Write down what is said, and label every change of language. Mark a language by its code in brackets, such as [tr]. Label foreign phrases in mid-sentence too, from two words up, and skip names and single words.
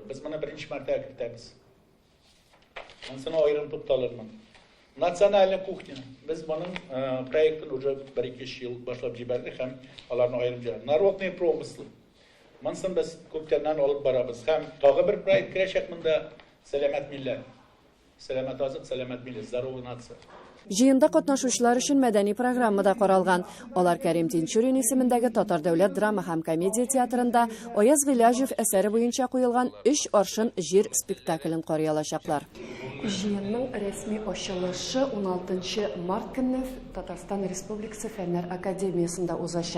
[tt] Без моны беренче мәртәбә кертәбез. Монысына аерым тукталырмын. [ru] Национальная кухня. [tt] Без моның проектын уже 1-2 ел башлап җибәрдек һәм аларны аерым җибәрдек. [ru] Народный промысл. [tt] Монысын без күптәннән алып барабыз. Һәм тагы бер проект керәчәк монда сәламәт милләт. Selamet azık, selamet millet, [ru] здоровый нация. [tt] Жыйында катнашучылар өчен мәдәни программа да каралган. Алар Кәрим Тинчурин исемендәге Татар дәүләт драма һәм комедия театрында Аяз Гыйләҗев әсәре буенча куелган 3 аршын җир спектаклен карый алачаклар. Жыйынның рәсми ачылышы 16 март көнне Татарстан Республикасы Фәннәр Академиясында узачак.